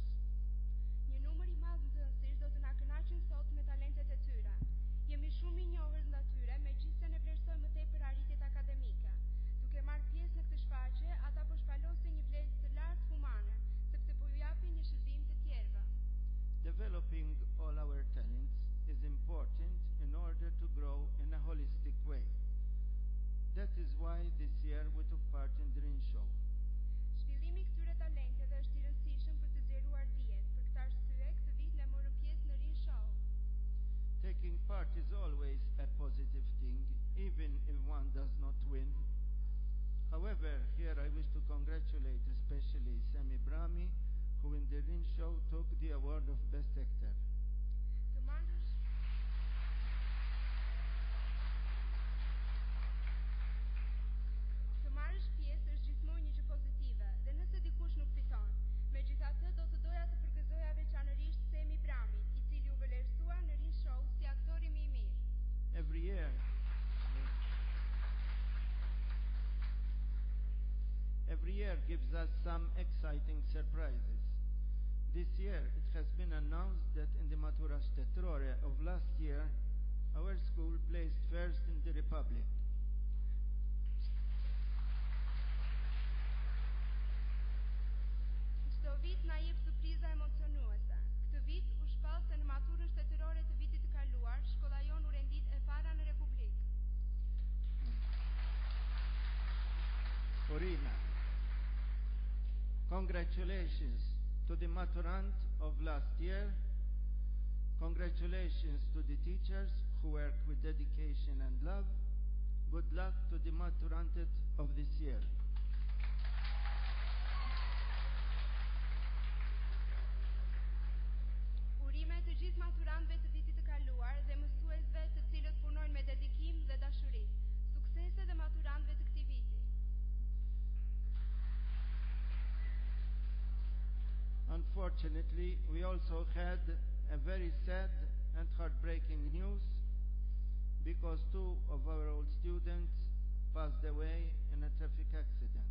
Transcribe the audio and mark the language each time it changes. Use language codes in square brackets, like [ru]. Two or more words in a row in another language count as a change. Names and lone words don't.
[sq] Një numër i madh nxënësish do të na kënaqin sot me talentet e tyre. Jemi shumë i njohur nga tyre, megjithëse ne vlerësojmë më tepër arritjet akademike. Duke marrë pjesë në këtë shfaqje, ata po shpalosin një vlerësi të lartë humane, sepse po ju japin një shërbim të tjerëve. [en] Developing all our talents is important in order to grow in a holistic way. That is why this year we took part in the Rin Show. [sq] Zhvillimi i këtyre talenteve është i rëndësishëm për të zgjeruar dijet. Për këtë arsye, këtë vit ne morëm pjesë në Rin Show. [en] Taking part is always a positive thing, even if one does not win. However, here I wish to congratulate especially Semi Brahmi, who in the Rin Show took the award of Best Actor. [sq] Të marrësh pjesë është gjithmonë një gjë pozitive, dhe nëse dikush nuk fiton, megjithatë do të doja të përgëzoja veçanërisht Semi Bramit, i cili u vlerësua në Rin Show si aktori më i mirë. [en] Every year gives us some exciting surprises. This year it has been announced that in the Matura Shtetërore of last year, our school placed first in the Republic. [sq] Çdo vit na jep surpriza emocionuese. Këtë vit u shpall se në maturën shtetërore të vitit të kaluar, shkolla jonë u rendit e para në Republikë. [en] Corina, congratulations to the maturant of last year. Congratulations to the teachers who work with dedication and love. Good luck to the maturantet of this year. [sq] Urime të gjithë maturantëve të vitit të kaluar dhe mësuesve të cilët punojnë me dedikim dhe dashuri. Suksese dhe maturantëve të këtij viti. [en] Unfortunately, we also had a very sad and heartbreaking news because two of our old students passed away in a traffic accident.